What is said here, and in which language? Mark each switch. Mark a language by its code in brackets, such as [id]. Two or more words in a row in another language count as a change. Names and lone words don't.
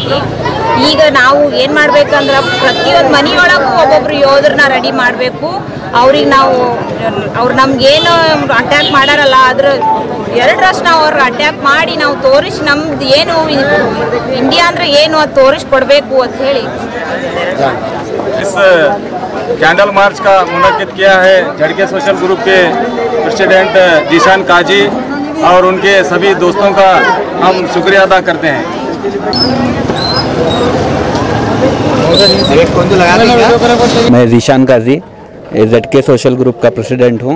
[kn] ಈಗ ನಾವು ಏನು ಮಾಡ್ಬೇಕಂದ್ರೆ ಪ್ರತಿಯೊಂದು ಮನೆಯೊಳಗೂ ಒಬ್ಬೊಬ್ರು ಯೋಧರನ್ನ ರೆಡಿ ಮಾಡಬೇಕು. ಅವ್ರಿಗೆ ನಾವು ಅವ್ರು ನಮ್ಗೇನು ಅಟ್ಯಾಕ್ ಮಾಡಾರಲ್ಲ, ಅದ್ರ 2 ನಾವು ಅವ್ರಿಗೆ ಅಟ್ಯಾಕ್ ಮಾಡಿ ನಾವು ತೋರಿಸಿ ನಮ್ದು ಏನು ಇಂಡಿಯಾ ಅಂದರೆ ಏನು ಅದು ತೋರಿಸ್ಕೊಡ್ಬೇಕು ಅಂತ ಹೇಳಿ [hi] इस [en] candle march [hi] का मुनक्किद किया है झड़के सोशल ग्रुप के प्रेसिडेंट जीशान काजी और उनके सभी दोस्तों का हम शुक्रिया अदा करते हैं। मैं जीशान काजी झड़के सोशल ग्रुप का प्रेसिडेंट हूँ।